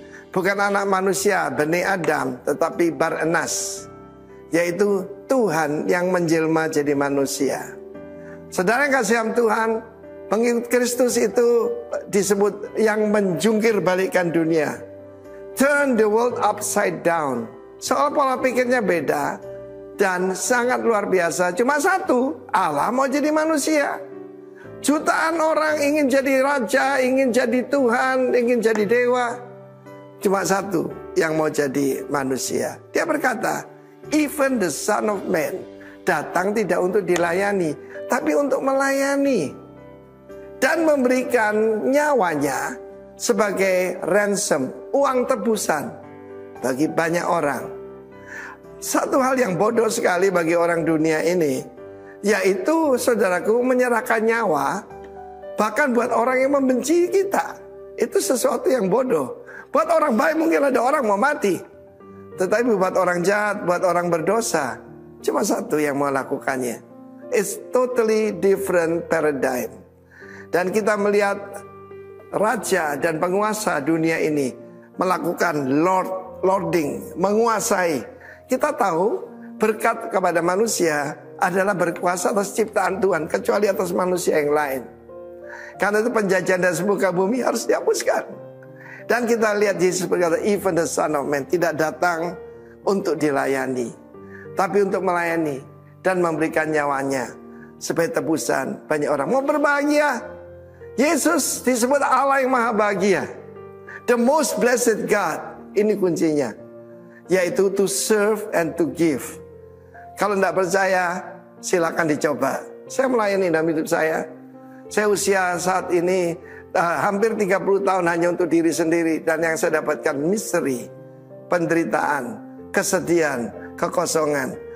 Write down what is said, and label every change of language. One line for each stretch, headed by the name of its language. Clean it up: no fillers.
Indonesian: Bukan anak manusia, Bani Adam, tetapi Bar-Enas, yaitu Tuhan yang menjelma jadi manusia. Saudara yang kasih Tuhan, pengikut Kristus itu disebut yang menjungkir balikkan dunia.
English: Turn the world upside down.
Indonesian: Soal pola pikirnya beda dan sangat luar biasa. Cuma satu, Allah mau jadi manusia. Jutaan orang ingin jadi raja, ingin jadi Tuhan, ingin jadi dewa. Cuma satu yang mau jadi manusia. Dia berkata,
English: even the Son of Man
Indonesian: datang tidak untuk dilayani, tapi untuk melayani dan memberikan nyawanya sebagai ransom, uang tebusan bagi banyak orang. Satu hal yang bodoh sekali bagi orang dunia ini, yaitu saudaraku, menyerahkan nyawa bahkan buat orang yang membenci kita. Itu sesuatu yang bodoh. Buat orang baik mungkin ada orang mau mati, tetapi buat orang jahat, buat orang berdosa, cuma satu yang mau lakukannya.
English: It's totally different paradigm.
Indonesian: Dan kita melihat raja dan penguasa dunia ini melakukan lording, menguasai. Kita tahu berkat kepada manusia adalah berkuasa atas ciptaan Tuhan, kecuali atas manusia yang lain. Karena itu penjajahan dan semuka bumi harus dihapuskan. Dan kita lihat Yesus berkata,
English: even the Son of Man
Indonesian: tidak datang untuk dilayani, tapi untuk melayani dan memberikan nyawanya sebagai tebusan banyak orang. Mau berbahagia, Yesus disebut Allah yang maha bahagia,
English: the most blessed God.
Indonesian: Ini kuncinya, yaitu
English: to serve and to give.
Indonesian: Kalau tidak percaya, silakan dicoba. Saya melayani dalam hidup saya. Saya usia saat ini hampir 30 tahun hanya untuk diri sendiri. Dan yang saya dapatkan misteri, penderitaan, kesedihan, kekosongan.